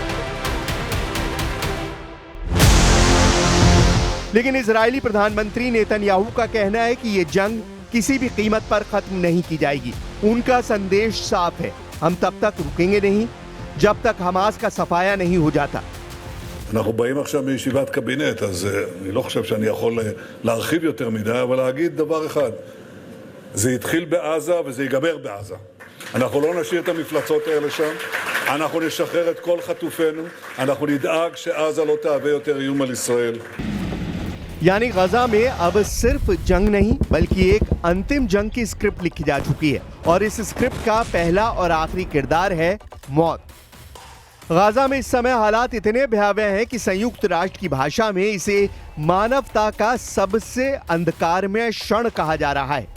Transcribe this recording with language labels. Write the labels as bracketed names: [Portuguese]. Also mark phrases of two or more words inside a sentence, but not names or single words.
[Hindi] लेकिन इजरायली प्रधानमंत्री नेतन्याहू का कहना है कि ये जंग किसी भी कीमत पर खत्म नहीं की जाएगी। उनका संदेश साफ है, हम तब तक रुकेंगे नहीं जब तक हमास का सफाया नहीं हो जाता। [Hebrew] אנחנו באים עכשיו מישיבת קבינט, אז אני לא חושב שאני יכול להרחיב יותר מדי, אבל להגיד דבר אחד. זה התחיל בעזה וזה ייגמר בעזה. אנחנו לא נשאיר את המפלצות האלה שם, אנחנו נשחרר את כל חטופינו, אנחנו נדאג שעזה לא תהווה יותר איום על ישראל. [Hindi] यानी गजा में अब सिर्फ जंग नहीं बल्कि एक अंतिम जंग की स्क्रिप्ट लिखी जा चुकी है और इस स्क्रिप्ट का पहला और आखिरी किरदार है मौत। गजा में इस समय हालात इतने भयावह हैं कि संयुक्त राष्ट्र की भाषा में इसे मानवता का सबसे अंधकारमय क्षण कहा जा रहा है।